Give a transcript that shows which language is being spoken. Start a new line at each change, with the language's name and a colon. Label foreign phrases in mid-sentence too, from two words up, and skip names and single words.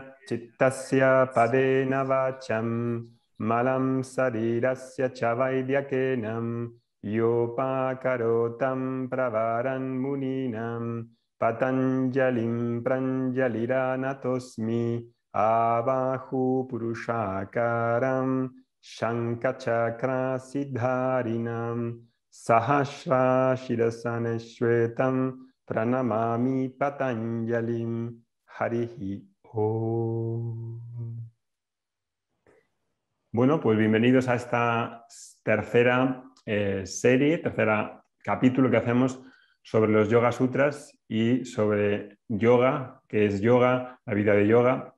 Sanskrit: Chittasya padena vacham malam sarirasya chavaidiakenam yopakarotam pravaran muninam patanjalim pranjaliranatosmi abahu purushakaram shankachakra siddharinam sahasra shirasaneshwetam pranamami patanjalim harihi. Oh.
Spanish: Bueno, pues bienvenidos a esta tercera serie, tercer capítulo que hacemos sobre los Yoga Sutras y sobre yoga, qué es yoga, la vida de yoga.